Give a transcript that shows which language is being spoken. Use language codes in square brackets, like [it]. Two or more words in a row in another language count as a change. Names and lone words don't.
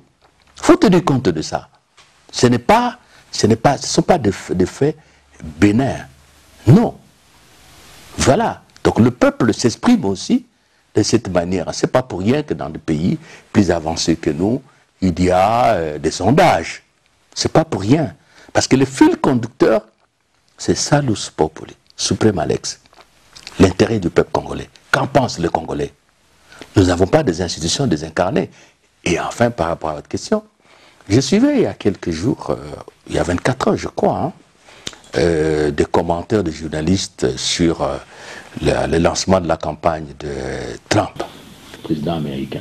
[fr] Il faut tenir compte de ça. Ce ne sont pas des faits bénins. Non. Voilà. Donc le peuple s'exprime aussi de cette manière. Ce n'est pas pour rien que dans des pays plus avancés que nous, il y a des sondages. Ce n'est pas pour rien. Parce que le fil conducteur, c'est [la] salus populi, suprema lex. [fr] L'intérêt du peuple congolais. Qu'en pensent les Congolais? Nous n'avons pas des institutions désincarnées. Et enfin, par rapport à votre question, je suivais il y a quelques jours, il y a 24 heures je crois, des commentaires de journalistes sur le lancement de la campagne de Trump, le président américain.